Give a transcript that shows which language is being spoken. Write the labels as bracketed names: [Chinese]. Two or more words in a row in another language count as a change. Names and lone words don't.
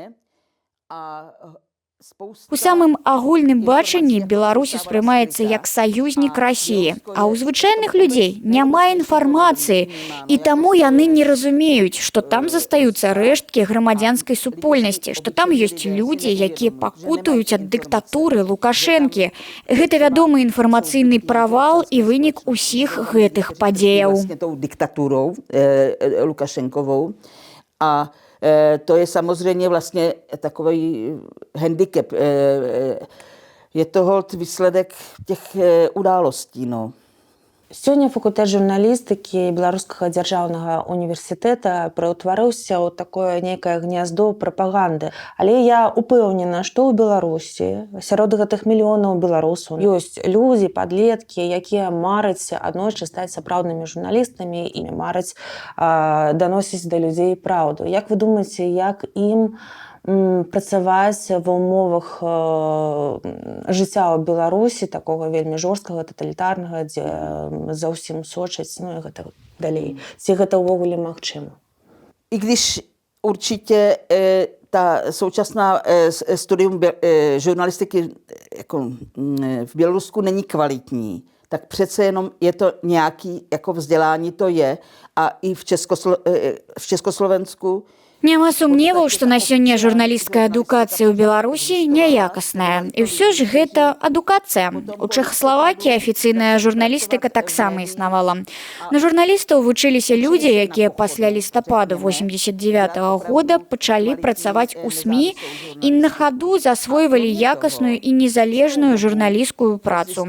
[Belarusian] У самым агульным бачанні Беларусь успрымаецца як саюзнік Расіі, а ў звычайных людзей няма інфармацыі, і таму яны не разумеюць, што там застаюцца рэшткі грамадзянскай супольнасці, што там ёсць людзі, якія пакутуюць ад дыктатуры Лукашэнкі. Гэта вядомы інфармацыйны правал і вынік усіх гэтых падзеяў. [Czech] Diktaturou Lukašenkovou. A to je samozřejmě vlastně takový handicap. Je to holt výsledek těch událostí, no. [Belarusian] Сёння факультэт журналістыкі Беларускага дзяржаўнага універсітэта пераўтварыўся ў такое нейкае гняздо прапаганды. Але я упэўнена, што ў Беларусі сярод гэтых мільёнаў беларусаў ёсць людзі, падлеткі, якія мараць аднойчы стаць сапраўднымі журналістамі і мараць даносіць да людзей праўду. Як вы думаеце, як ім працаваць ва ўмовах жыцця ў Беларусі, такога вельмі жорсткага, таталітарнага, дзе за ўсім сочаць, ну і гэта далей. Ці гэта ўвогуле магчыма? [Czech] I když určitě ta současná studium žurnalistiky jako v Bělorusku není kvalitní, tak přece jenom je to nějaký jako vzdělání, to je. A i v Československu [Belarusian] Няма сумневаў, што на сёння журналісцкая адукацыя ў Беларусі няякасная. І ўсё ж гэта адукацыя. У Чэхаславакіі афіцыйная журналістыка таксама існавала. На журналістаў вучыліся людзі, якія пасля лістападу 89-го года пачалі працаваць у СМІ і на хаду засвойвалі якасную і незалежную журналісцкую працу.